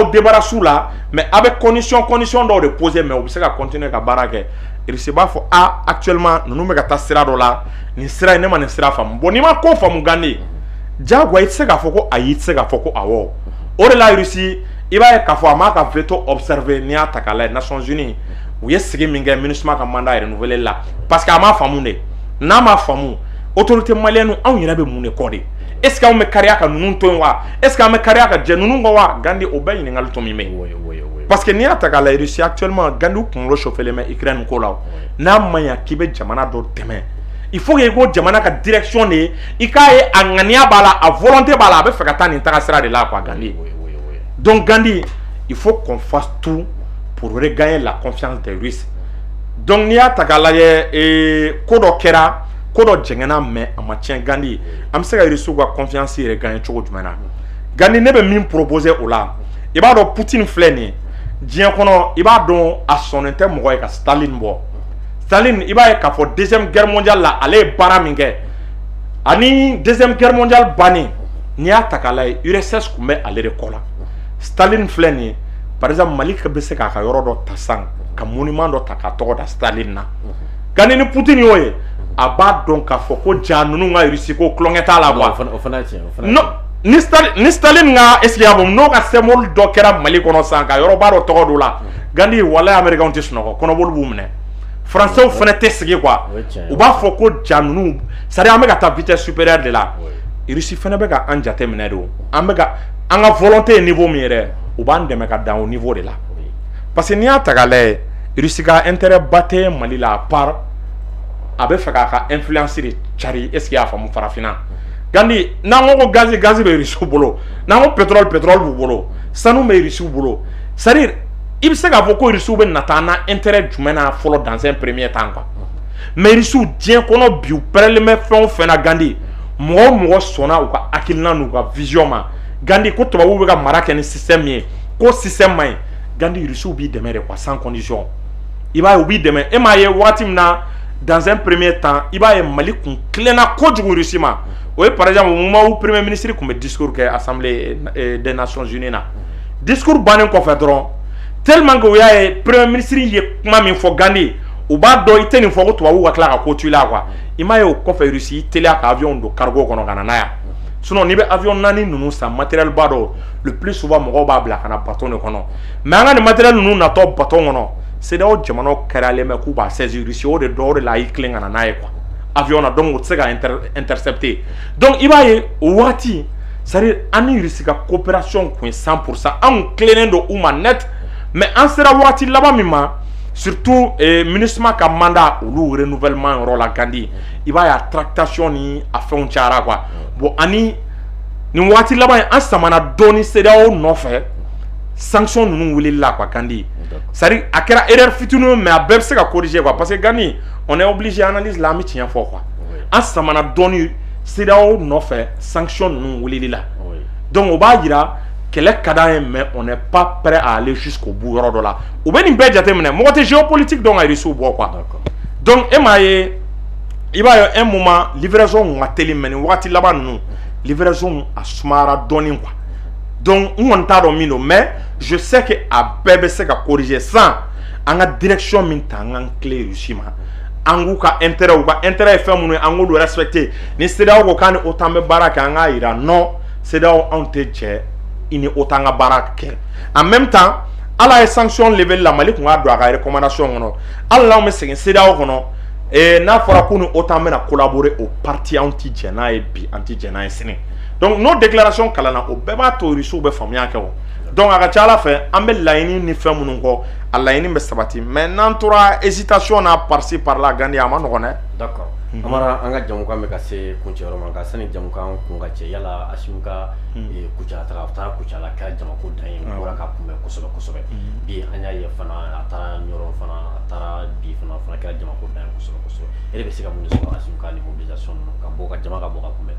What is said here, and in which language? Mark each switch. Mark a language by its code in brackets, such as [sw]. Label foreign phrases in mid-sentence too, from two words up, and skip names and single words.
[bm] aw débarrasser u la mais aw bɛ condition dɔw de poser mais u bɛ se ka continuer ka baara kɛ Russie b'a fɔ actuellement ninnu bɛ ka taa sira dɔ la nin sira in ne ma nin sira faamu bon n'i ma ko faamu Gandi diyagoya i tɛ se k'a fɔ ko ayi i tɛ se k'a fɔ ko awɔ o de la Russie i b'a ye k'a fɔ a m'a ka veto observer n'i y'a ta k'a lajɛ Nations Unies u ye sigi min kɛ MINUSMA ka [fr] mandat renouveler [bm] la [fr] parce que [bm] a m'a faamu de n'a m'a faamu [fr] autorité malienne [bm] anw yɛrɛ bɛ mun de kɔ de [fr] est ce que [bm] anw bɛ kariya ka ninnu to yen wa [fr] est ce que [bm] an bɛ kariya ka jɛ ninnu kɔ wa Gandi o bɛɛ ɲininkali to min bɛ [fr] parce que [bm] n'i y'a ta k'a lajɛ Russie actuellement Gandi kunkolo chauffelen bɛ Ukraine ko la n'a ma ɲɛ k'i bɛ jamana dɔ dɛmɛ [fr] il faut que [bm] i ko jamana ka direction de ye i k'a ye a ŋaniya b'a la a volonté b'a la a bɛ fɛ ka taa nin taga sira de la quoi Gandi. [fr] Donc Gandi, il faut qu'on fasse tout pour regagner la confiance des Russes. [bm] Donc n'i y'a ta k'a lajɛ ko dɔ kɛra ko dɔ jɛngɛnna mais a ma tiɲɛ Gandi an bɛ se ka Russiw ka confiance regagner cogo jumɛn na Gandi ne bɛ min proposer o la i b'a dɔn Poutine filɛ nin ye diɲɛ kɔnɔ i b'a dɔn a sɔnnen tɛ mɔgɔ ye ka Staline bɔ Staline i b'a ye k'a fɔ [fr] deuxième guerre mondiale [bm] la ale ye baara min kɛ ani [fr] deuxième guerre mondiale [bm] bannen n'i y'a ta k'a lajɛ URSS tun bɛ ale de kɔ la Staline filɛ nin ye [fr] par exemple [bm] Mali bɛ se k'a ka yɔrɔ dɔ ta san ka monument dɔ ta k'a tɔgɔ da Staline na Gandi ni Poutine y'o ye a b'a dɔn k'a fɔ ko ja ninnu ka Russie ko tulonkɛ t'a la quoi non ni Staline ka [fr] est ce [bm] que y'a faamu n'o ka symbole dɔ kɛra Mali kɔnɔ sisan ka yɔrɔba dɔ tɔgɔ d'o la Gandi walayi américains tɛ sunɔgɔ kɔnɔboli b'u minɛ français fɛnɛ tɛ sigi quoi u b'a fɔ ko ja ninnu [fr] c'est à dire [bm] an bɛ ka taa [fr] vitesse supérieure [bm] de la Russie fɛnɛ bɛ ka an jate minɛ de o an ka volonté ye niveau min yɛrɛ u b'an dɛmɛ ka dan o niveau de la parce que n'i y'a ta k'a lajɛ Russie ka intérêt ba tɛ Mali la [fr] à part [bm] a bɛ fɛ k'a ka influence de cari [fr] est ce que [bm] y'a faamu farafinna Gandi n'an ko gaz bɛ Russie bolo n'an ko pétrole b'u bolo sanu bɛ Russie bolo [fr] c'est à dire [bm] i bɛ se k'a fɔ ko Russie bɛ na taa na intérêt jumɛn na fɔlɔ [fr] dans un premier temps [bm] quoi mais Russie diɲɛ kɔnɔ bi u pɛrɛlen bɛ fɛn o fɛn na Gandi mɔgɔ o mɔgɔ sɔnna u ka hakilina n'u ka vision ma Gandi ko tubabuw bɛ ka mara kɛ ni système min ye ko système man ɲi Gandi Russie b'i dɛmɛ de quoi [fr] sans condition [bm] i b'a ye u b'i dɛmɛ e m'a ye waati min na [fr] dans un premier temps [bm] i b'a ye Mali kun tilenna kojugu Russie ma o ye [fr] par exemple moment où premier ministre [bm] kun bɛ discours kɛ assemblée des nations unies na discours bannen kɔfɛ dɔrɔn [fr] tellement que [bm] u y'a ye [fr] premier ministre [bm] ye kuma min fɔ Gandi u b'a dɔn i tɛ nin fɔ ko tubabuw ka tila ka ko to i la quoi i m'a ye o kɔfɛ Russie teliya ka avion don cargo kɔnɔ ka na n'a ye sinon n'i bɛ avion naani ninnu san matériel ba dɔ [fr] le plus souvent [bm] mɔgɔw b'a bila ka na bateau de kɔnɔ mais an ka nin matériel ninnu natɔ bateau kɔnɔ CEDEAO jamanaw kɛrɛlen bɛ k'u b'a saisir Russie o de dɔ o de la y'i tilen ka na n'a ye quoi avion na donc o tɛ se ka intercepter donc i b'a ye o waati [fr] c'est à dire [bm] an ni Russie ka coopération kun ye 100% anw tilennen don u ma net mais an sera waati laban min ma surtout MINUSMA ka mandat olu renouvellement yɔrɔ la Gandi i b'a ye a tractation ni a fɛnw cayara quoi bon ani nin waati laban an samana dɔɔni CEDEAO nɔfɛ sanction ninnu wulili la quoi Gandi [fr] c'est-à-dire [bm] a kɛra erreur fitinin mais a bɛɛ bɛ se ka corriger quoi [fr] parce que [bm] Gandi [fr] on est obligé analyse [bm] la an bɛ tiɲɛ fɔ quoi an samana dɔɔni CEDEAO nɔfɛ sanction ninnu wulili la donc o b'a jira kɛlɛ ka d'an ye [fr] mais on n'est pas prêt à aller jusqu'au bout [bm] yɔrɔ dɔ la u bɛ nin bɛɛ jateminɛ mɔgɔ tɛ géopolitique dɔn ka Russie bɔ quoi donc e m'a ye i b'a ye [fr] un moment livraison [bm] ka teli mais nin wagati laban ninnu livraison a sumayara dɔɔni quoi donc n kɔni t'a dɔn min don [fr] mais je sais que [bm] a bɛɛ bɛ se ka corriger sans an ka direction min ta an k'an tilen Russie ma an k'u ka intérêt ye fɛn minnu ye an k'olu respecter ni CEDEAO ko k'an ni OTAN bɛ baara kɛ an k'a jira non CEDEAO anw tɛ jɛ i ni OTAN ka baara kɛ [fr] en même temps [bm] ala ye [fr] sanction lever [bm] la Mali kun k'a don a ka recommandation kɔnɔ hali n'anw bɛ segin CEDEAO kɔnɔ n'a fɔra ko ni OTAN bɛna collaborer o parti anw ti jɛ n'a ye bi an ti jɛ n'a ye sini donc n'o déclaration kalanna o bɛɛ b'a to Russie bɛ faamuya kɛ o donc a ka ca Ala fɛ an bɛ laɲini ni fɛn minnu kɔ a laɲini bɛ sabati mais n'an tora hésitation na [fr] par ci par là [bm] Gandi a ma nɔgɔn dɛ. [fr] D'accord. [bm] Amara an ka jamukan bɛ ka se kuncɛyɔrɔ ma nka sani jamukan kun ka cɛ yala Asimu ka kucala taga a taara kucala kɛra jamako dan ye n bɔra ka kunbɛn kosɛbɛ kosɛbɛ bi an y'a ye fana a taara Ɲɔrɔ fana a taara bi fana kɛra jamako dan ye kosɛbɛ kosɛbɛ e de bɛ se ka mun de sɔrɔ Asimu ka ni mobilisation ninnu ka bɔ ka jama ka bɔ ka kunbɛn.